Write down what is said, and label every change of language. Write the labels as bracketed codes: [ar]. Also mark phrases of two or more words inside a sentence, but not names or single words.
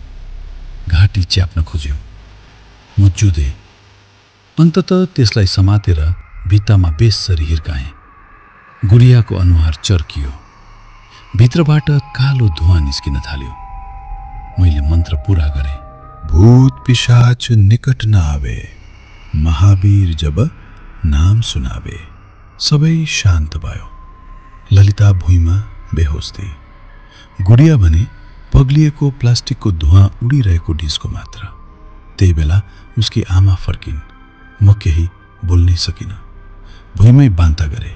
[ne] घाँटी च्याप्न खोज्यो। म जुधे। अन्ततः त्यसलाई समातेर भित्तामा बेसरी हिर्काएँ। गुडियाको अनुहार चर्कियो। भित्रबाट कालो धुवाँ निस्किन थाल्यो। मैले मन्त्र पूरा गरेँ। [awa] भूत पिशाच निकट न आवे, महावीर जब नाम सुनावे। [ne] सबै शान्त भयो। ललिता भुइँमा बेहोस थिए। गुडिया भने पग्लिएको प्लास्टिकको धुवाँ उडिरहेको डिस्को मात्र। त्यही बेला उसकी आमा फर्किन्। म केही बोल्नै सकिनँ। भुइँमै बान्ता गरे।